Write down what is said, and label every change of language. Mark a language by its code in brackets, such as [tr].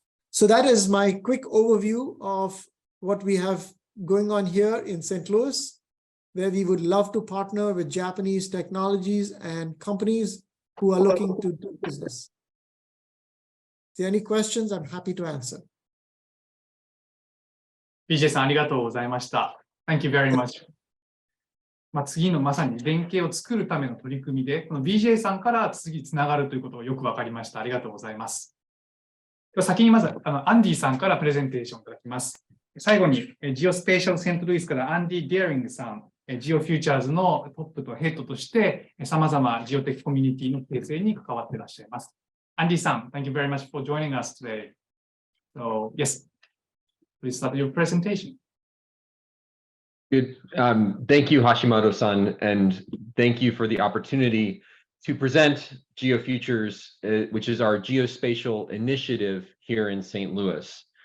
[en] So that is my quick overview of what we have going on here in St. Louis, where we would love to partner with Japanese technologies and companies who are looking to do business. If there are any questions, I'm happy to answer. [ja] Vijay さん、ありがとうございました。 [en] Thank you very much. [ja] 次のまさに連携を作るための取り組みで、この Vijay さんから次つながるということがよくわかりました。ありがとうございます。では先にまずアンディさんからプレゼンテーションいただきます。最後にGeospatialセントルイスからアンディ・デアリングさん、GeoFutures のトップとヘッドとして、さまざまジオテックコミュニティの形成に関わっていらっしゃいます。アンディさん、 [en] Thank you very much for joining us today. So, yes, please start your presentation. Good. Thank you, Hashimoto-san, and thank you for the opportunity to present GeoFutures, which is our geospatial initiative here in St. Louis.